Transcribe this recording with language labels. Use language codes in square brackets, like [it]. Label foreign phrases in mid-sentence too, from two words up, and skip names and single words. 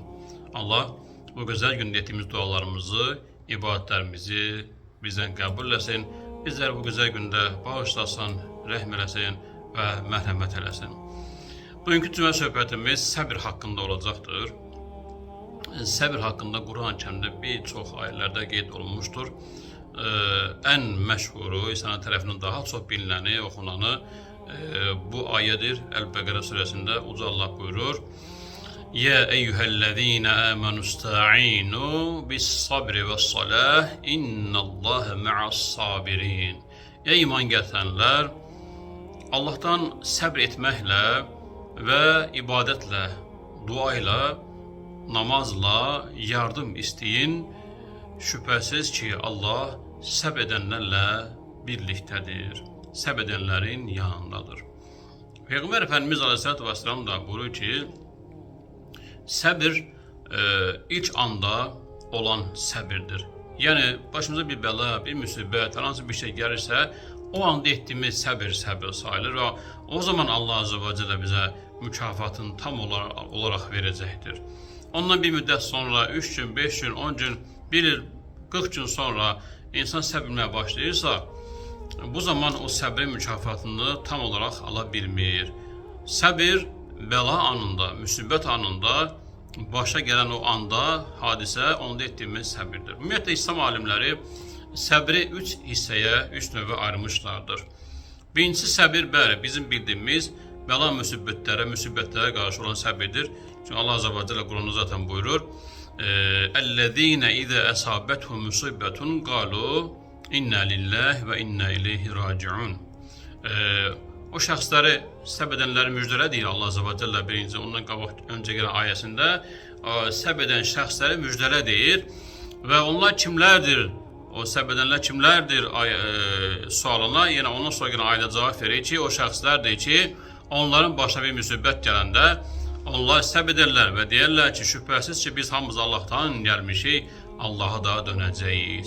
[tr] Allah bu güzel günde ettiğimiz dualarımızı, ibadetlerimizi bizden kabul etsin. Bizler bu güzel günde bağışlasın, [az] rəhm eləsin [tr] ve merhamet eləsin. Bugünkü cüme söhbətimiz səbir hakkında olacaktır. [az] Səbir hakkında Kur'an-ı Kərimdə bir çox ayələrdə qeyd olunmuşdur. En məşhuru, İsa'nın tərəfindən daha çox bilinəni, oxunanı bu ayədir. Əl-Bəqərə surəsində Uca Allah buyurur: [ar] "يا أيها الذين آمنوا استعينوا بالصبر والصلاة إن الله مع الصابرين." [az] Ey iman gətirənlər, Allah'tan səbr etməklə və ibadətlə, duayla, namazla yardım isteyin. [tr] Şüphesiz ki Allah səbr edənlərlə birliktedir. [az] Səbr edənlərin yanındadır. [tr] Peygamber Efendimiz [ar] عليه الصلاة والسلام [tr] da buyuruyor ki səbir ilk anda olan səbirdir. Yani başımıza bir bela, bir müsibət, hansı bir şey gelirse o anda ettiğimiz səbir sayılır ve o zaman Allah [ar] عز وجل [tr] bize mükafatını tam olarak verecektir. [az] Ondan bir müddet sonra 3 gün, 5 gün, 10 gün, 1 il, 40 gün sonra insan səbirməyə başlayırsa, bu zaman o səbrin mükafatını [tr] tam olarak [az] alabilmir. Səbir bəla anında, müsibət anında, başa gelen o anda hadisə onda ettiğimiz səbirdir. Ümumiyyətlə İslam alimləri səbri 3 hissəyə, 3 növə ayırmışlardır. Birincisi səbir, bəli, bizim bildiğimiz bəla müsibətlərə qarşı olan səbirdir. [tr] Çünkü Allah [ar] عز وجل [tr] Kur'an'da zaten buyurur: [ar] "الذين إذا أصابتهم مصيبة قالوا إنا لله وإنا إليه راجعون." [az] O şəxsləri, səbr edənləri müjdələ deyir Allah [ar] عز وجل [az] birinci, [tr] ondan önce gelen [az] ayəsində səbr edən şəxsləri müjdələ deyir ve onlar kimlərdir? O səbr edənlər kimlərdir sualına [tr] yine ondan sonra gelen [az] ayədə cavab verir ki, o şəxslərdir ki, onların başına bir müsibət gələndə onlar səbr edirlər və deyirlər ki, şübhəsiz ki, biz hamımız Allah'tan gəlmişik, Allah'a da dönəcəyik.